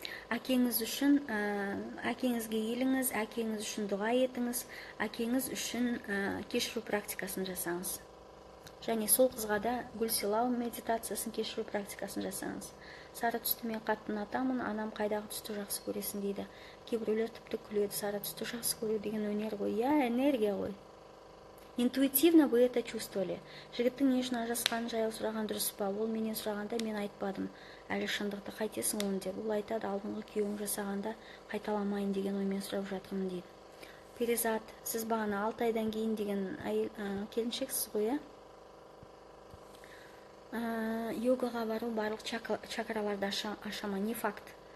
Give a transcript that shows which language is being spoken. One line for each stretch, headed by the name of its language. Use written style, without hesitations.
Kazakh: Әкеңіз үшін әкеңізге еліңіз, әкеңіз үшін дұға етіңіз, әкеңіз үшін кешіру практикасын жасаңыз. Және сол қызға да гүл сыйлау медитациясын, кешіру практикасын жасаңыз. Сары түсті мен қатты ұнатамын, анам қайдағы түсті жақсы көресің дейді. Кейбіреулер тіпті күледі, сары түсті жақсы көру деген өнер ғой. Я, энергия ғой.
Russian: Интуитивно вы это чувствовали.
Kazakh: Жігіттің не үшін ажырасқанын жаяу сұраған дұрыс па? Ол менен сұрағанда мен айтпадым. Әлі шындықты қайтесің оны деп. Ол айтады, алдыңғы күйеуің жасағанда қайталамайын деген оймен сұрап жатырмын дейді. Перизат, сіз бағана 6 айдан кейін деген келіншексіз ғой, йогаға бару барлық чакраларды ашама,
Russian: не факт.